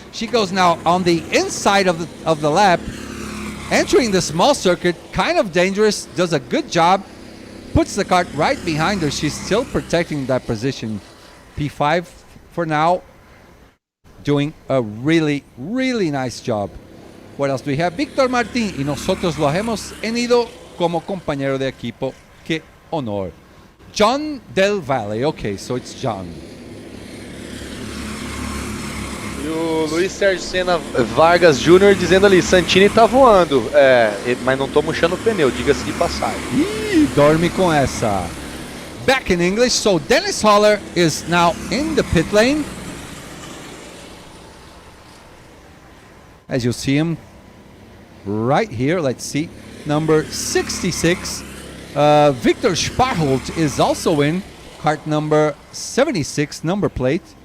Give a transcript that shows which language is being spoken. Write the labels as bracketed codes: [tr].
[en] She goes now on the inside of the lap, entering the small circuit, kind of dangerous, does a good job, puts the kart right behind her. She's still protecting that position. P5 for now, doing a really, really nice job. What else do we have? [es] Víctor Martín, y nosotros lo hemos tenido como compañero de equipo. Qué honor. [en] John Del Valle. Okay, so it's John. [pt] E o Luiz Sérgio Senna Vargas Jr. dizendo ali, Santini tá voando, mas não tô murchando o pneu, diga-se de passagem. Ih, dorme com essa. [en] Back in English, so Dennis Holler is now in the pit lane. As you see him right here, let's see, number 66. Victor Sparholt is also in, kart number 76, number plate.